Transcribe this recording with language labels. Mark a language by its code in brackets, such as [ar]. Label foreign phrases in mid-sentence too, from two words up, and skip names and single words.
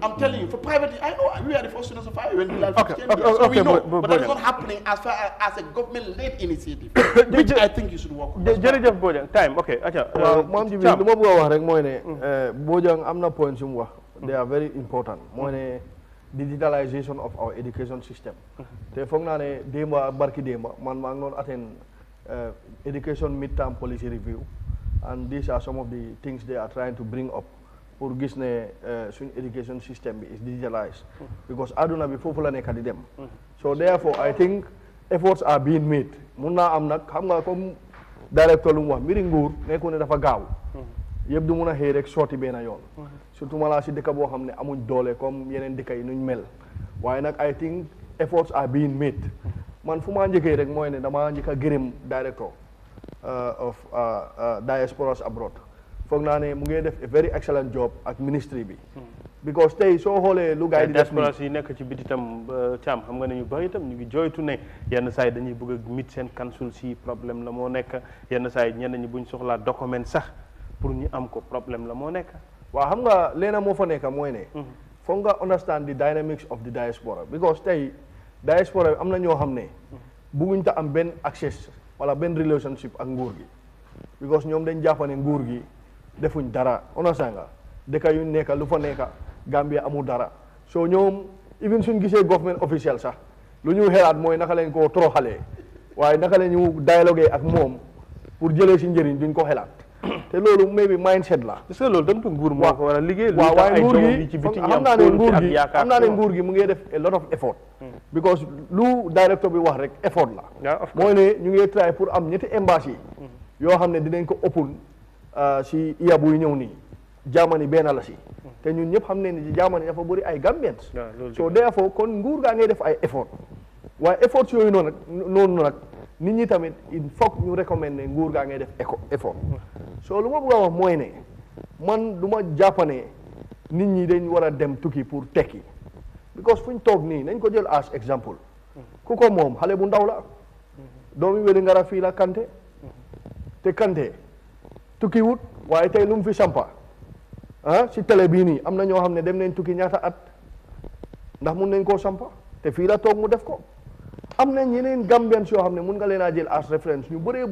[en] I'm telling you, for private, I know we are the first students of IOU when we learned so we know, but that is not happening as far as a government-led initiative, which I think you should work on. [wo] Jërëjëf Bojang, [en] time, okay. Mom, you know what I Bojang, I'm not pointing. They are very important. Digitalization of our education system. [wo] Te foog naa ne démba barki démba man maa ngi doon [en] attend education midterm policy review, and these are some of the things they are trying to bring up [wo] pour gis ne suñ [en] education system [wo] bi [en] is digitalized because [wo] aduna bi foofu la nekk di dem. [en] So therefore I think efforts are being made. [wo] Mun naa am nag xam nga comme directeur lu mu wax mbiri nguur nekku ne dafa gaaw yëpp du mun a xëy rek sotti benn yoon. Surtout malaa si dëkk boo xam ne amuñ doole comme yeneen dëkk yi nuñ mel waaye nag [en] I think efforts are being made. [wo] Man fu maa njëkkee rek mooy ne damaa njëkk a gërëm [en] director of diasporas abroad. [wo] Foog naa ne mu ngi def [en] a very excellent job [wo] ak ministry bi. Because tey soo xoolee lu gars yi di def diasporas yi nekk ci biti itam Thiam xam nga ne ñu bëri itam ñu ngi jooytu ne yenn saa yi dañuy bëgg a mit seen council si problème la moo nekk yenn saa yi ñenn ñi buñ soxlaa document sax pour ñu am ko problème la moo nekk. Waaw xam nga leena moo fa nekk mooy ne foog nga [en] understand the dynamics of the diaspora because [wo] tey diaspora am na ñoo xam ne bugguñ ta am benn access wala benn relationship ak nguur gi because ñoom dañ jàpp ne nguur gi defuñ dara understand nga dëkk yu nekk lu fa nekk Gambia amul dara so ñoom even suñ gisee government officiel sax lu ñu xelaat mooy naka lañ koo toroxalee waaye naka la ñu dialogue ak moom pour jëlee si njëriñ duñ ko xelaat te loolu [en] maybe mindset [wo] la. [fr] est-ce que [wo] loolu dem tu nguur moo ko war a liggéey. waaw waaye nguur gi xam naa ne nguur gi mu ngi def [en] a lot of effort. [wo] because lu directeur bi wax rek effort la. mooy ne ñu ngi try pour am ñetti embassy yoo xam ne dinañ ko open si iya buy ñëw nii Germany benn la si. te ñun ñëpp xam ne ni Germany dafa bëri ay Gambians. [en] so therefore [wo] kon nguur gaa ngay def ay effort. waaye effort yooyu noonu nag nit ñi tamit [fr] il faut [wo] ñu recommander nguur gaa ngay def effort. so lu ma bëgg a wax mooy ne man du ma jàpp ne nit ñi dañ war a dem tukki pour tekki because fu ñu toog nii nañ ko jël as exemple ku ko moom xale bu ndaw la doomi Wellingara fii la Kante te Kante tukki wut waaye tey lu mu fi sampa si télé bii nii am na ñoo xam ne dem nañ tukki ñaata at ndax mun nañ koo sampa te fii la toog mu def ko am na ñeneen Gambians yoo xam ne mun nga leen a jël as référence ñu bëree.